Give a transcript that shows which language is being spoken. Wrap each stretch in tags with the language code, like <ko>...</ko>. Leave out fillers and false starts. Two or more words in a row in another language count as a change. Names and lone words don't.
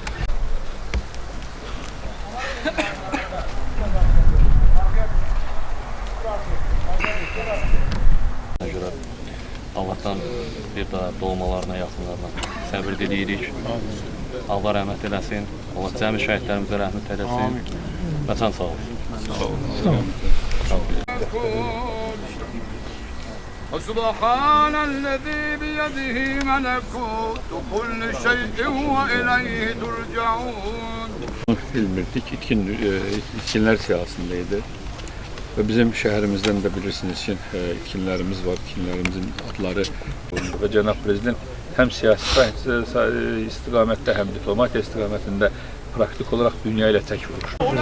<az>Allah'tan bir daha doğmalarına, yaxınlarına səbir diləyirik. Allah rəhmət eləsin. Allah cəmi şəhidlərimizə rəhmət eləsin. Vətən sağ olsun.</az> <ar>سبحان الذي بيده ملكوت كل شيء وإليه ترجعون.</ar> <az>bilmirdik. İtkinlər siyasındaydı. Və bizim şəhərimizdən də bilirsiniz ki, itkinlərimiz var, itkinlərimizin adları və Cənab Prezident həm siyasi istiqamətdə, həm diplomatiya istiqamətində praktik olaraq dünya ilə tək vuruşdu.</az>